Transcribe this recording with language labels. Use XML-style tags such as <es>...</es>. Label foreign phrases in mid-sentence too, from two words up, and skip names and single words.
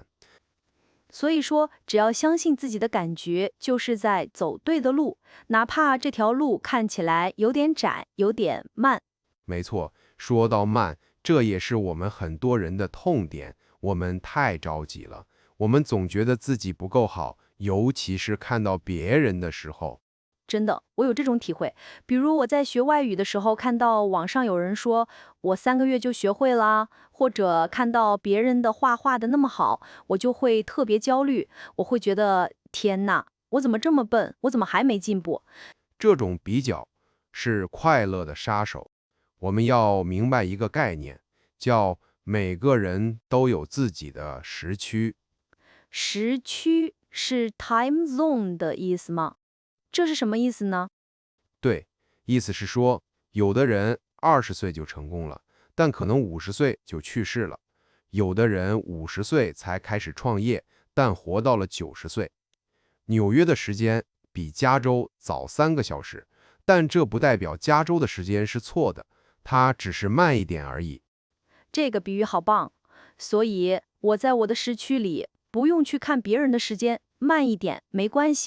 <zh>所以說，只要相信自己的感覺，就是在走对的路，哪怕這條路看起來有點窄，有點慢。沒錯，說到慢，這也是我們很多人的痛點。我們太着急了，我們總覺得自己不夠好，尤其是看到別人的時候。真的，我有這種體會。比如我在學外語的時候，看到網上有人說我3個月就學會啦，或者看到別人的畫的那麼好，我就會特別焦慮。我會覺得天哪，我怎麼這麼笨？我怎麼還沒進步？這種比較是快樂的殺手。我們要明白一個概念，叫每個人都有自己的時區。時區是</zh> <en>time zone</en> <zh>的意思嗎？這是什麼意思呢？對，意思是說，有的人20歲就成功了，但可能50歲就去世了；有的人50 歲才開始創業，但活到了90歲。紐約的時間比加州早3個小時，但這不代表加州的時間是錯的，它只是慢一點而已。這個比喻好棒，所以我在我的時區裡不用去看別人的時間，慢一點沒關係。</zh>